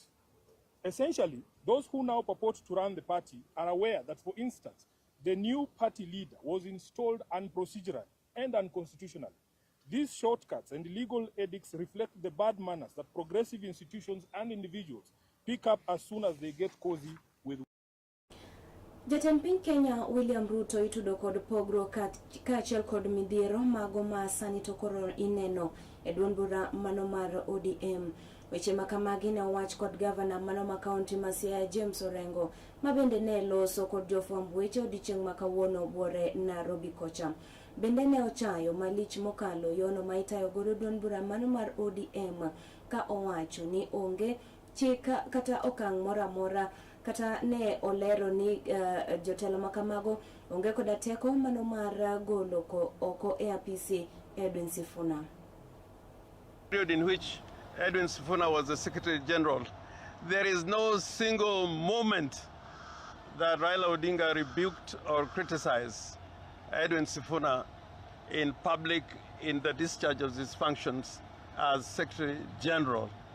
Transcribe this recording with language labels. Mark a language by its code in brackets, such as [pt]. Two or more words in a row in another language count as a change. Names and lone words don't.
[en] Essentially, those who now purport to run the party are aware that, for instance, the new party leader was installed unprocedural and unconstitutional. These shortcuts and illegal edicts reflect the bad manners that progressive institutions and individuals pick up as soon as they get cozy with. [luo] Jatend piny Kenya William Ruto itudo kod pogro kaachiel kod midhiero mago ma sani to koro ineno e duond bura mano mar ODM. Weche makamagi ne owach kod gavana mano ma kaunti ma Siaya James Orengo, ma bende ne loso kod jofwamb weche odiochieng' ma kawuono buore Nairobi kocha. Bende ne ochayo malich mokalo yono ma itayo godo duond bura mano mar ODM, ka owacho ni onge chik kata okang' moramora kata ne olero ni jotelo makamago onge koda teko mano mar golo oko e apisi Edwin Sifuna. [en] Period in which Edwin Sifuna was the Secretary General, there is no single moment that Raila Odinga rebuked or criticized Edwin Sifuna in public in the discharge of his functions as Secretary General.